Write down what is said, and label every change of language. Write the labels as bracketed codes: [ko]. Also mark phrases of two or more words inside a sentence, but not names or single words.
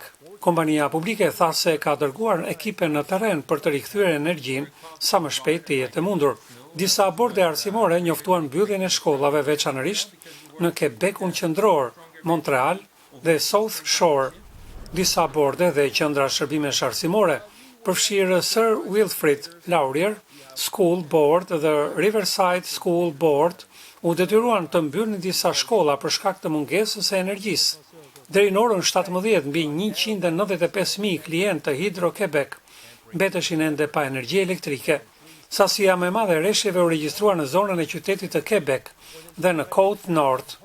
[sq] Kompania publike tha se ka dërguar ekipe në terren për të rikthyer energjinë sa më shpejt të jetë mundur. Disa borde arsimore njoftuan mbylljen e shkollave veçanërisht në Quebecun qendror, Montreal dhe South Shore. Disa borde dhe qendra shërbimesh arsimore, përfshirë Sir Wilfrid Laurier School Board dhe Riverside School Board, u detyruan të mbyllnin disa shkolla për shkak të mungesës së energjisë. Deri në orën 17 mbi 195.000 klientë të Hydro-Quebec mbeteshin ende pa energji elektrike. Sasia më e madhe e rreshjeve u regjistruar në zonën e qytetit të Quebec dhe në Côte Nord.